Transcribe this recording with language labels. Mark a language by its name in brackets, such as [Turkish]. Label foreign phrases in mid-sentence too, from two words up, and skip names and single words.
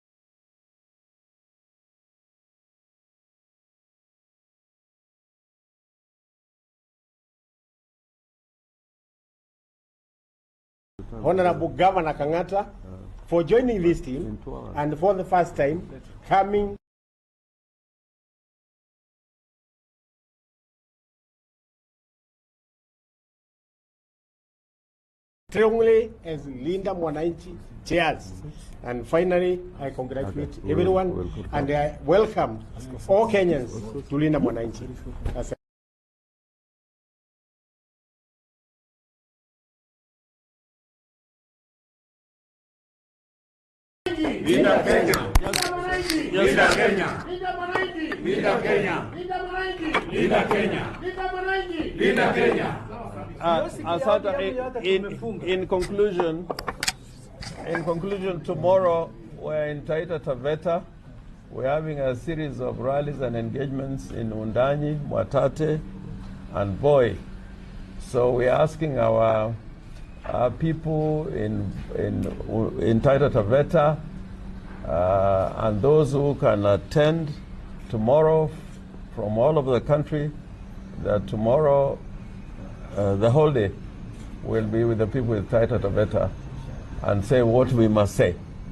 [English] Honorable Governor Kang'ata for joining this team and for the first time coming strongly as Linda Mwananchi chairs. And finally, I congratulate everyone and I welcome all Kenyans to Linda Mwananchi. [Swahili] Linda Kenya. Linda Kenya. Linda Kenya. Linda Kenya. Linda Kenya. [English] In conclusion, tomorrow we're in Taita Taveta. We're having a series of rallies and engagements in Undanyi, Mwatate, and Voi. So we're asking our people in Taita Taveta and those who can attend tomorrow from all over the country, that tomorrow the whole day will be with the people with Taita Taveta and say what we must say.